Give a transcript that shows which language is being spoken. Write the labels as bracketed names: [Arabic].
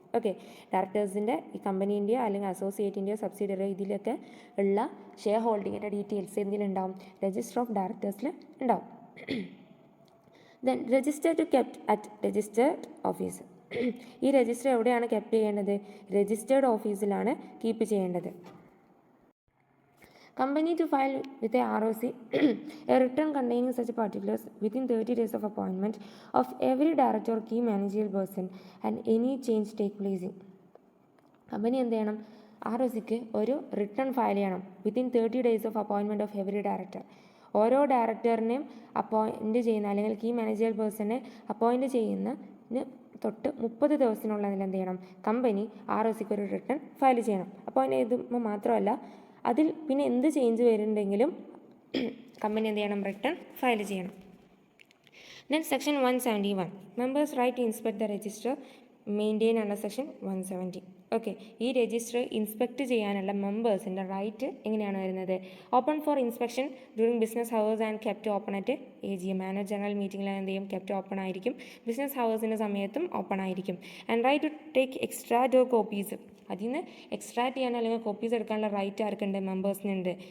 [Malayalam] Okay, ഡയറക്ടേഴ്സിൻ്റെ ഈ കമ്പനീൻ്റെയോ അല്ലെങ്കിൽ അസോസിയേറ്റിൻ്റെയോ subsidiary ഇതിലൊക്കെ ഉള്ള ഷെയർ ഹോൾഡിങ്ങിൻ്റെ ഡീറ്റെയിൽസ് എന്തിലുണ്ടാവും, രജിസ്റ്റർ ഓഫ് ഡയറക്ടേഴ്സിൽ ഉണ്ടാവും. [English] Then register to kept at registered office. [Malayalam] ഈ രജിസ്റ്റർ എവിടെയാണ് കെപ്റ്റ് ചെയ്യേണ്ടത്, രജിസ്റ്റേർഡ് ഓഫീസിലാണ് കീപ്പ് ചെയ്യേണ്ടത്. [English] Company to file with a ROC a return containing such particulars within 30 days of appointment of every director or key managerial person and any change take place in. [Malayalam] Company എന്ത് ചെയ്യണം? ROCക്ക് ഒരു return file ചെയ്യണം [English] Within 30 days of appointment of every director. [Malayalam] ഓരോ ഡയറക്ടറിനെയും appoint ചെയ്യുന്ന അല്ലെങ്കിൽ key manager പേഴ്സണെ appoint ചെയ്യുന്നതിന് തൊട്ട് 30 ദിവസത്തിനുള്ളിൽ എന്ത് ചെയ്യണം? കമ്പനി ROCക്ക് ഒരു റിട്ടേൺ ഫയൽ ചെയ്യണം. അപ്പോയിൻറ്റ് ചെയ്തുമ്പോൾ മാത്രമല്ല, അതിൽ പിന്നെ എന്ത് ചേഞ്ച് വരുന്നുണ്ടെങ്കിലും കമ്പനി എന്ത് ചെയ്യണം? റിട്ടേൺ ഫയൽ ചെയ്യണം. [English] Then section 171, members right to inspect the register maintain under section 170. [Malayalam] Okay, ഈ രജിസ്റ്റർ ഇൻസ്പെക്ട് ചെയ്യാനുള്ള മെമ്പേഴ്സിൻ്റെ റൈറ്റ് എങ്ങനെയാണ് വരുന്നത്? [English] Open for inspection during business hours and kept open at AGM. [Malayalam] Annual general മീറ്റിംഗിൽ എന്ത് ചെയ്യും? കെപ്റ്റ് ഓപ്പൺ ആയിരിക്കും. Business ഹവേഴ്സിൻ്റെ സമയത്തും open ആയിരിക്കും. [English] And right to take extract or copies. [Malayalam] അതിൽ നിന്ന് എക്സ്ട്രാക്ട് ചെയ്യാൻ അല്ലെങ്കിൽ കോപ്പീസ് എടുക്കാനുള്ള റൈറ്റ് ആർക്കുണ്ട്? മെമ്പേഴ്സിനുണ്ട്.